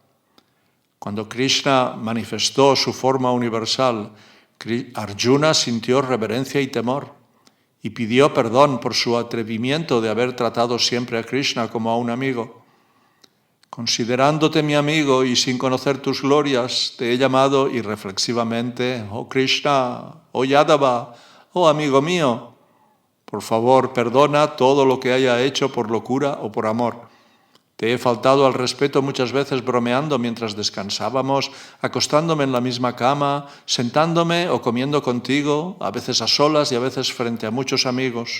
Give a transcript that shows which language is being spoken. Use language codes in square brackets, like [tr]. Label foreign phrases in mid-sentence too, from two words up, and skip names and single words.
[es] Cuando Krishna manifestó su forma universal, Arjuna sintió reverencia y temor y pidió perdón por su atrevimiento de haber tratado siempre a Krishna como a un amigo. Considerándote mi amigo y sin conocer tus glorias, te he llamado irreflexivamente, oh Krishna, oh Yadava, oh amigo mío. Por favor, perdona todo lo que haya hecho por locura o por amor. Te he faltado al respeto muchas veces bromeando mientras descansábamos, acostándome en la misma cama, sentándome o comiendo contigo, a veces a solas y a veces frente a muchos amigos.